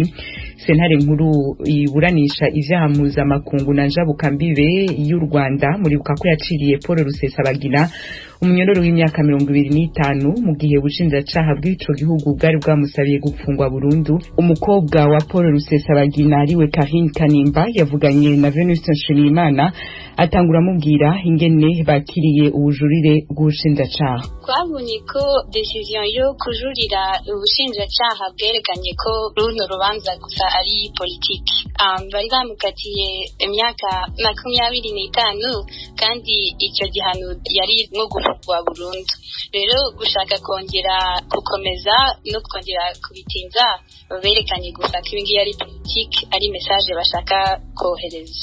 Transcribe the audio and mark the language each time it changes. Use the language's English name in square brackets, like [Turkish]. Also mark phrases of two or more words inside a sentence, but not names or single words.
[Rundi] Sentare nkuru iburanisha ivyaha mpuzamakungu na njabukambibe y'u Rwanda muribuka ko yaciriye Paul Rusesabagina umunyororo w'imyaka 25 mu gihe ubushinjacaha bw'ico gihugu bwari bwamusabiye gupfungwa burundu. Umukobwa wa Paul Rusesabagina ariwe Karine Kanimba yavuganye na Venuste Nshimiyimana atangura mubwira ingene bakiriye ubujurire bw'ubushinjacaha. [Kinyarwanda] Twabonye ko decision yo kujurira ubushinjacaha bwerekanye ko runo rubanza gusa ari politiki. Bari bamukatiye imyaka 25 kandi icyo gihano yari nko gufungwa burundu. Rero gushaka kongera gukomeza no kongera kubitinza berekanye gusa ko ibingi yari politiki, ari message bashaka kohereza.